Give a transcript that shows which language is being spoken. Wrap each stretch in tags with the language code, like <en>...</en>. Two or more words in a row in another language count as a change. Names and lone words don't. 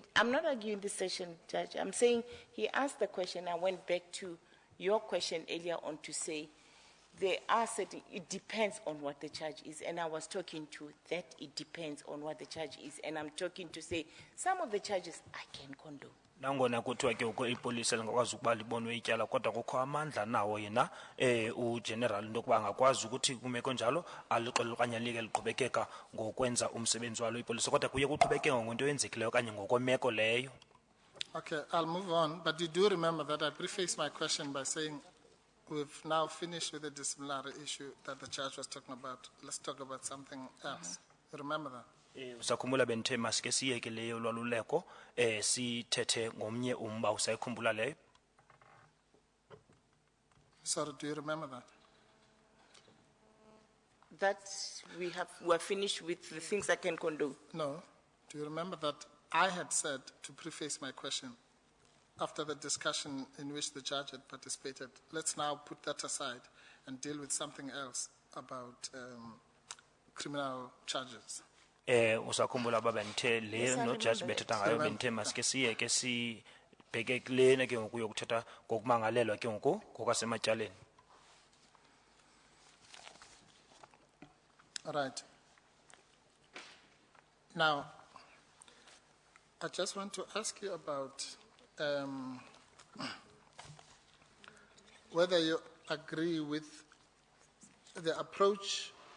<en>I'm not arguing this session, Judge. I'm saying he asked the question. I went back to your question earlier on to say there are certain, it depends on what the charge is. And I was talking to that it depends on what the charge is. And I'm talking to say some of the charges I can condone.</en> <xh>Nangona kuthiwa ke uko ipolisi lingakwazi ukuba libonwe ityala kodwa kukho amandla nawo yena ugeneral into yokuba angakwazi ukuthi kumeko njalo alixole okanye alike liqhubekeka ngokwenza umsebenzi walo ipolisi kodwa kuye kuqhubekeka ngento eyenzekileyo okanye ngokwemeko leyo.</xh> <en>Okay, I'll move on, but you do remember that I prefaced my question by saying we've now finished with the disciplinary issue that the judge was talking about. Let's talk about something else. Remember that?</en> <xh>Usakhumbula benthe masike siyeke leyo lwaluleko sithethe ngomnye umba usayikhumbula leyo.</xh> <en>Sorry, do you remember that? That we're finished with the things I can condone. No. Do you remember that I had said to preface my question after the discussion in which the judge had participated, let's now put that aside and deal with something else about criminal charges.</en> <xh>Usakhumbula baba nthe le no judge bethetha ngayo benthe masike siyeke sibheke kulena ke ngoku yokuthetha ngokumangalelwa ke ngoku ngokwasematyaleni.</xh> <en>All right. Now, I just want to ask you about whether you agree with the approach</en>